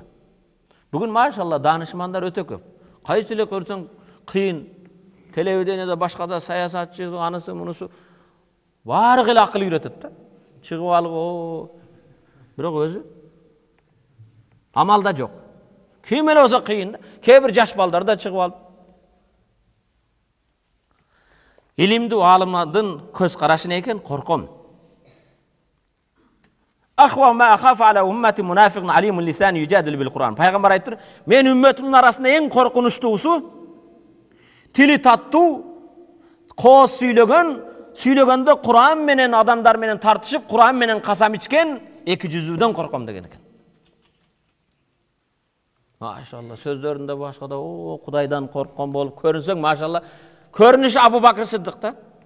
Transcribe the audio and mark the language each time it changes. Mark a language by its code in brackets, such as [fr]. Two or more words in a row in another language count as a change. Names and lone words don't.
[ky] Бүгүн машалла данышмандар өтө көп. Кайсы эле көрсөң кыйын, телевидениеде башкада саясатчы, анысы, мунусу баары эле акыл үйрөтөт да. Чыгып алып, бирок өзү амалда жок. Ким эле болсо кыйын. Кээ бир жаш балдар да чыгып алып. Илимдүү алымдын көз карашы не экен? Корком. [ar] أخوف ما أخاف على أمتي منافق عليم اللسان يجادل بالقرآن. [ky] Пайгамбар айтты, мен үммөтүмдүн арасында эң коркунучтуусу тили таттуу, кооз сүйлөгөндө Кур'ан менен адамдар менен тартышып, Кур'ан менен касам ичкен эки жүзүүдөн корком деген экен. Машалла, сөздөрүндө башкада Кудайдан корккон болуп көрүнсөң, машалла, көрүнүш Абу Бакыр Сыддык да.